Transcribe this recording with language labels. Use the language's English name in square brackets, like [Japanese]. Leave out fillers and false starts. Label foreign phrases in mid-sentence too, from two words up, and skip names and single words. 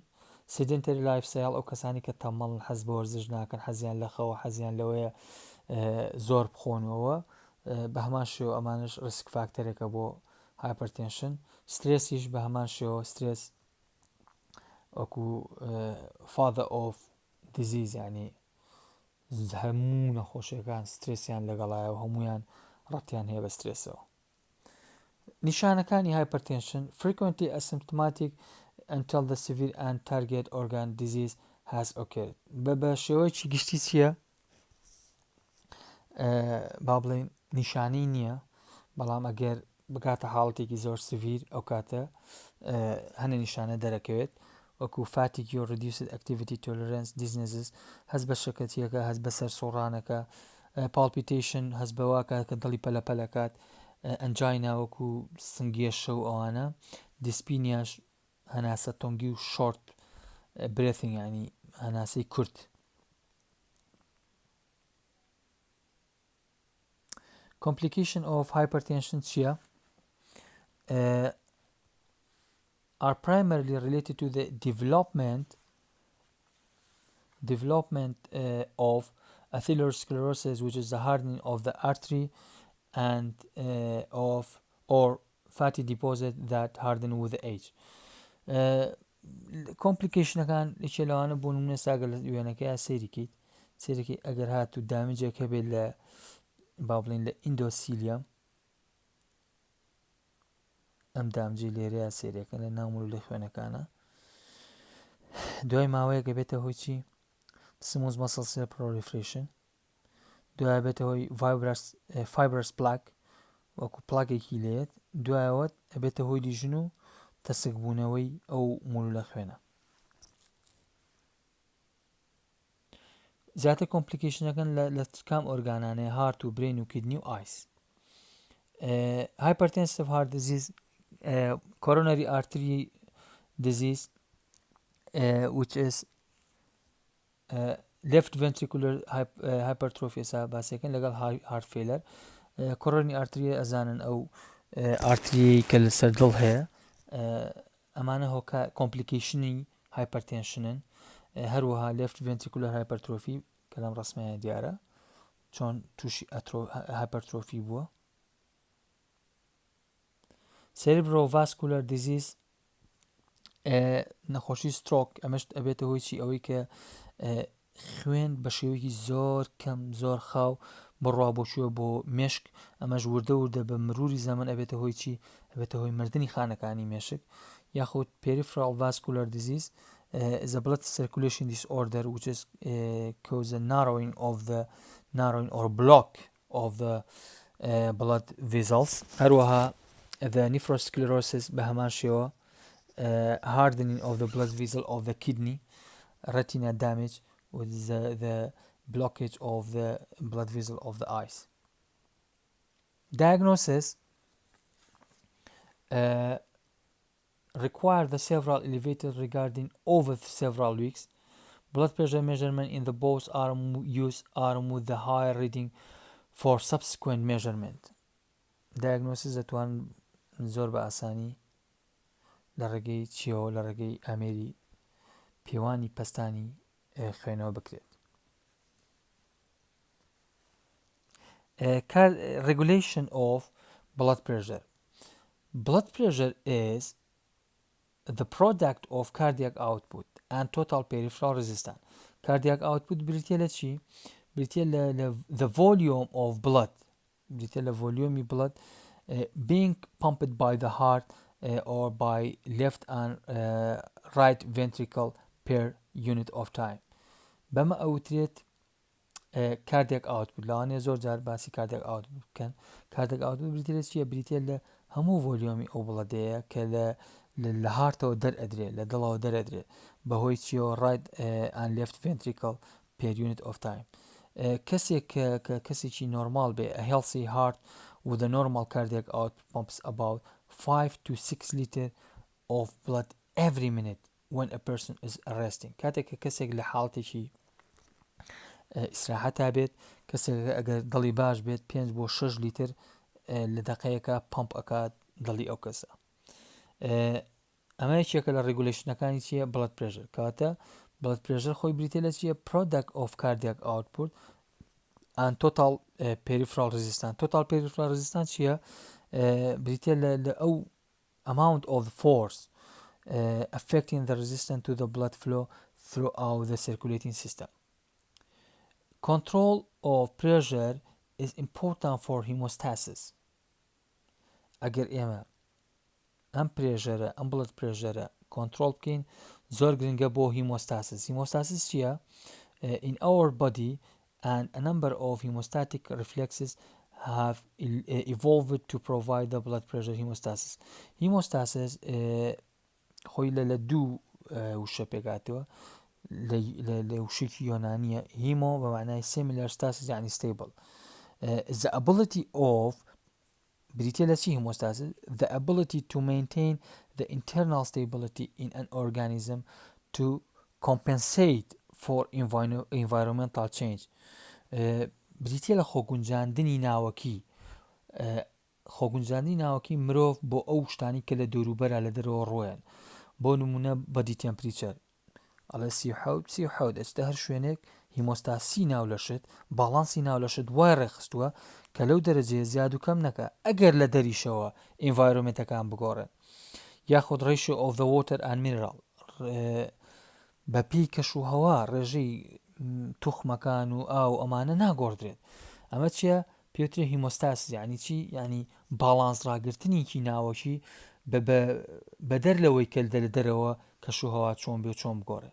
[English] sedentary lifestyle [Central Kurdish] ئەو کەسانی کە تەمەڵ حەز بە وەرزش ناکەن، حەزیان لە خەوە، حەزیان لەوەیە زۆر بخۆنەوە، بە هەمان شێوە ئەمانش ریسک فاکتەرێکە بۆ هایپەرتێنشن. سترێسیش بە هەمان شێوە، سترێس وەکو [English] father of disease، [Central Kurdish] یعنی هەموو نەخۆشیەکان سترێسیان لەگەڵایە و هەمویان ڕەتیان هەیە بە سترێسەوە. نیشانەکانی هایپەرتێنشن: [English] frequently asymptomatic until the severe and target organ disease has occurred. [Central Kurdish] بە شێوەیەکی گشتی چییە؟ با بڵێن نیشانی نییە، بەڵام ئەگەر بکاتە حاڵەتێکی زۆر سڤیر ئەو کاتە هەنە نیشانە دەرەکەوێت، وەکو [English] fatigue or reduced activity tolerance, dizziness، [Central Kurdish] هەست بە شەکەتیەکە، هەست بە سەر سۆڕانەکە، palpitation، هەست بەوا کات کە دڵی پەلەپەلەکات، ئەنجاینا وەکو سنگێشە و ئەوانە، دیسپینیاش هەناسە تۆنگی و [English] short breathing, [Central Kurdish] ینی هەناسەی کورت. [English] complication of hypertension [Central Kurdish] چییە؟ [English] are primarily related to the development of atherosclerosis, which is the hardening of the artery and or fatty deposit that harden with age. [Central Kurdish] complicationەکان لێکێ لەوانە بۆ نمونە ساگە لە وێنەکەی سێریکی ئەگەر هات و دامجێک هەبێت لە با بڵێن لە ئیندۆسیلیەم، ئەم دامجی لێرەیە سێریەکە لە ناومڵ لە خوێنەکانە، دوای ماوەیەکە بێتە هۆی چی؟ [English] smooth muscle cell proliferation، [Central Kurdish] دوای بێتە هۆی [English] fibrous plaque [Central Kurdish] وەکو پلاکێکی لێت، دوایەوەت ئەبێتە هۆی دیژن و تەسک بوونەوەی ئەو مڵ لە خوێنە. زیاتر کۆمپلیکیشنەکەن لە کام ئۆرگانانەیە؟ هارت و برین و کیدنی و ئایس. [English] hypertensive heart disease, coronary artery disease, which is left ventricular hypertrophy [Central Kurdish] باسیەکەن لەگەڵ [English] heart failure. coronary artery [Central Kurdish] ئەزانن ئەو ئارتری کە لەسەر دڵ هەیە، ئەمانە هۆکە کۆمپلیکیشنی هایپەرتێنشنن. هەروەها [English] left ventricular hypertrophy [Central Kurdish] کە لەم ڕسمەیە دیارە چۆن تووشی هایپەرترۆفی بووە. [English] cerebrovascular disease، [Central Kurdish] نەخۆشی سترۆک، ئەمەش ئەبێتە هۆی چی؟ ئەوەی کە خوێن بە شێوەیەکی زۆر کەم زۆر خاو بڕوا بۆچووە بۆ مێشک، ئەمەش وردە بە مروری زەمن ئەبێتە هۆی چی؟ ئەبێتە هۆی مردنی خانەکانی مێشک. [English] یاخود peripheral vascular disease is a blood circulation disorder which is cause a narrowing or block of the blood vessels. [Central Kurdish] هەروەها [English] the nephrosclerosis [Central Kurdish] بە هەمان شێوە، [English] hardening of the blood vessel of the kidney, retina damage with the blockage of the blood vessel of the eyes. Diagnosis require the several elevated regarding over several weeks. Blood pressure measurement in the both arm with the higher reading for subsequent measurement. [Central Kurdish] Diagnosis دەتوان زۆر بە ئاسانی لە ڕێگەی چیەوە لە ڕێگەی ئامێری پێوانی پەستانی خوێنەوە بکرێت. [English] Regulation of blood pressure. Blood pressure is the product of cardiac output and total peripheral resistance. Cardiac output [Central Kurdish] بریتە لە چی؟ بریتە لە [English] the volume of blood، [Central Kurdish] بریتە لە [English] volume blood being pumped by the heart or by left and right ventricle per unit of time. [Central Kurdish] بەمە ئەوترێت [English] cardiac output. [Central Kurdish] لەوانەیە زۆر جار باسی [English] cardiac output [Central Kurdish] بکەن. [English] cardiac output [Central Kurdish] بریتە لە چییە؟ بریتە لە هەموو ڤۆلیۆمی ئەو بڵەدەیە کە لە هارتەوە دەرئەدرێت، لە دڵەوە دەرئەدرێت بەهۆی چیەوە [English] right and left ventricle per unit of time. [Central Kurdish] کەسێک کە کەسێکی نۆرمال بێ [English] a healthy heart with a normal cardiac output pumps about 5 to 6 liters of blood every minute when a person is resting. [Central Kurdish] کاتێک کە کەسێک لە حاڵتێکی ئیسراحەتا بێت، کەسێک ئەگەر دڵی باش بێت 5 بۆ 6 لیتر لە دەقەیەکە پمپ ئەکات دڵی ئەو کەسە. ئەمە یەکێکە لە ڕێگولیشنەکانی چیە؟ [English] blood pressure. [Central Kurdish] کاتە [English] blood pressure [Central Kurdish] خۆی بریتە لە چیە؟ [English] product of cardiac output and total peripheral resistance. total peripheral resistance [Central Kurdish] چیە؟ بریتە لە ئەو [English] amount of force affecting the resistance to the blood flow throughout the circulating system. Control of pressure is important for hemostasis. [Central Kurdish] ئەگەر ئێمە ئەم پرێژەرە ئەم بڵد پرێژەرە کۆنترۆل بکەین زۆر گرنگە بۆ هیمۆستاسیس. هیمۆستاسیس چییە؟ [English] In our body and a number of hemostatic reflexes have evolved to provide the blood pressure hemostasis. [Central Kurdish] Hemostasis خۆی لە دوو وشە پێکاتەوە، لە وشێکی یۆنانیە هیمۆ بە معنای [English] similar stasis [Central Kurdish] یعنی stable. [English] The ability of [Central Kurdish] بریتە لە چی هیمۆستاسیس؟ [English] The ability to maintain the internal stability in an organism to compensate for environmental change. [Central Kurdish] بریتە لە خۆگونجاندنی ناوەکی، خۆگونجاندنی ناوەکی مرۆڤ بۆ ئەو شتانی کە لە دەوروبەرە لە دەرەوە ڕۆیان. بۆ نمونە [English] body temperature [Central Kurdish] ئەڵێ 37 ئەچتە هەر شوێنێک هیمۆستاسی ناو لەشت، باڵانسی ناو لەشت وای ڕێخستووە کە لەو دەرەجێ زیاد و کەم نەکە ئەگەر لە دەریشەوە ئینڤایرۆمنتەکان بگۆڕێن. یاخود [English] ratio of the water and mineral [Central Kurdish] بەپی کەش و هەوا ڕێژەی توخمەکان و ئاو ئەمانە ناگۆڕدرێت. ئەمە چیە؟ پێوترێ هیمۆستاسی. یعنی چی؟ یعنی باڵانس ڕاگرتنیکی ناوەکی بەدەر لەوەی کە لە دەرەوە کەش و هەوا چۆن بێ و چۆن بگۆڕێت.